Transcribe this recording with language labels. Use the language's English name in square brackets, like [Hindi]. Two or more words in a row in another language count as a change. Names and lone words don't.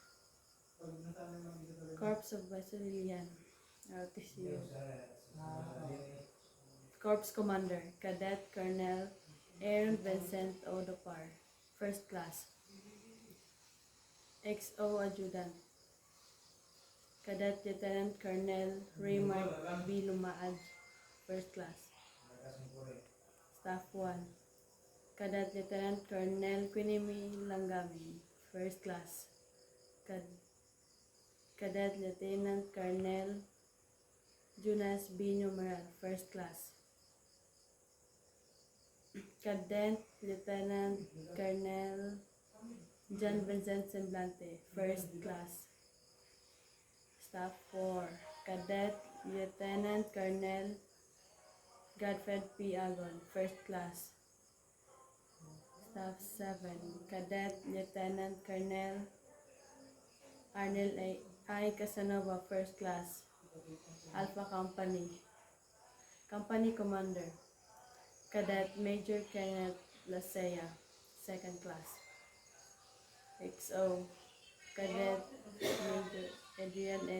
[English] Corps of Basilian, RTCU, Corps Commander, Cadet Colonel Aaron Vincent Odopar, First Class, XO Adjutant, Cadet Lieutenant Colonel Raymond B. Lumaad, First Class, Staff 1, Cadet Lieutenant Colonel Quinimi Langami, First Class, Cadet Lieutenant Colonel Jonas B. Numeral, First Class, Cadet Lieutenant Colonel John Vincent Semblante, First Class, Staff 4, Cadet Lieutenant Colonel Godfred P. Agon, First Class, Staff 7, Cadet Lieutenant Colonel Arnel I. Casanova, First Class, Alpha Company, Company Commander, Cadet Major Kenneth Lasea, Second Class, XO, Cadet Major Adrian L.